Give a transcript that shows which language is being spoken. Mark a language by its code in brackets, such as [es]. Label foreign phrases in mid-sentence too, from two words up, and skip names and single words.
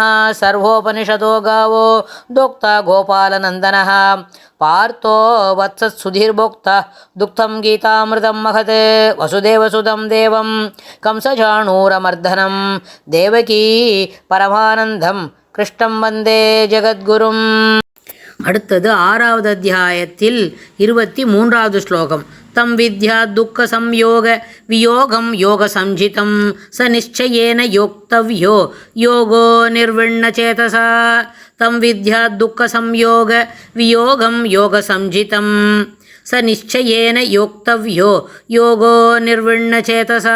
[sa] सर्वोपनिषदो गावो दोक्ता गोपालनन्दनः पार्थो वत्सत्सुधीर्भोक्ता दुग्धं गीतामृतं महत् वसुदेवसुतं देवं कंसचाणूरमर्दनं देवकी परमानन्दं कृष्णं वन्दे जगद्गुरुम्. [ta] அடுத்தது 6வது அத்தியாயத்தில் 23வது ஸ்லோகம். [sa] तं विद्या दुःख संयोग वियोगं योग सञ्चितं च निश्चयेन योक्तव्यो योगो निर्विण्ण चेतसा. तं विद्या दुःख संयोग वियोगं योग सञ्चितं च निश्चयेन योक्तव्यो योगो निर्विण्ण चेतसा.